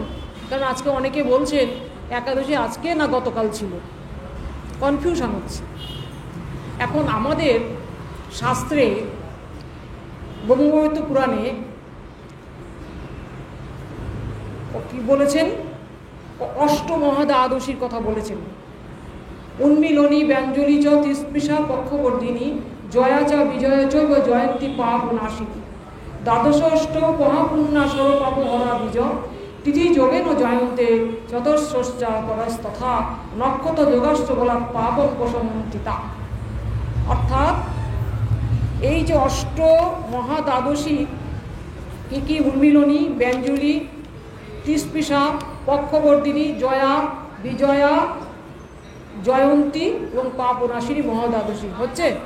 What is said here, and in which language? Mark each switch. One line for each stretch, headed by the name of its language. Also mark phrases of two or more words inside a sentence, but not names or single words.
Bangla: কারণ আজকে অনেকে বলছেন একাদশী আজকে না গতকাল ছিল, কনফিউশন হচ্ছে। এখন আমাদের শাস্ত্রে ব্রহ্মবৈবর্ত পুরাণে কি বলেছেন? অষ্টমহাদ্বাদশীর কথা বলেছেন।
Sanskrit: উন্মিলনী ব্যঞ্জলি চ তিস্পৃশা পক্ষবর্ধিনী জয়া চ বিজয়া চৈব জয়ন্তী পাপ নাশিনী দ্বাদশষ্ট মহাপুণ্যা স্বরূপাপ হরা বীজ তিথি যোগেন জয়ন্তে চতুর্ষা পরস্তথা নক্ষত্র যোগাশ্চ বলা পাপন প্রশমন্তিতা।
Bangla: অর্থাৎ এই যে অষ্ট মহাদ্বাদশী কি কি? উন্মিলনী, ব্যঞ্জলি, তিস্পৃশা, পক্ষবর্ধিনী, জয়া, বিজয়া, জয়ন্তী এবং পাপনাশিনী মহাদ্বাদশী হচ্ছে।